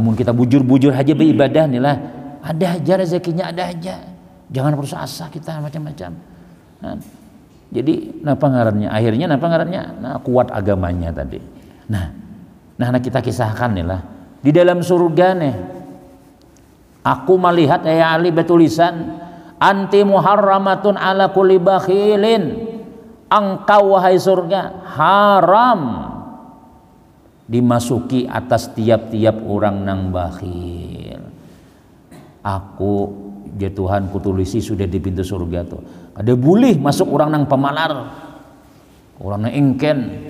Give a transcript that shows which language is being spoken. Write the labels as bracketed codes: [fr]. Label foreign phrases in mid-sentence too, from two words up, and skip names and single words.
[bjn] Tamun kita bujur-bujur aja beribadah nih lah. Ada aja rezekinya, ada aja. Jangan putus asa kita macam-macam. Jadi napa ngarannya? Akhirnya napa ngarannya? Kuat agamanya tadi. Nah kita kisahkan nih lah. Di dalam surga nih, aku melihat ya Ali betulisan [ar] أنت محرمة على كل بخيل. [bjn] Engkau wahai surga haram dimasuki atas tiap-tiap orang nang bakhil. Aku ya Tuhan kutulisi sudah di pintu surga tuh. Ada boleh masuk orang nang pemalar, orang nang engken.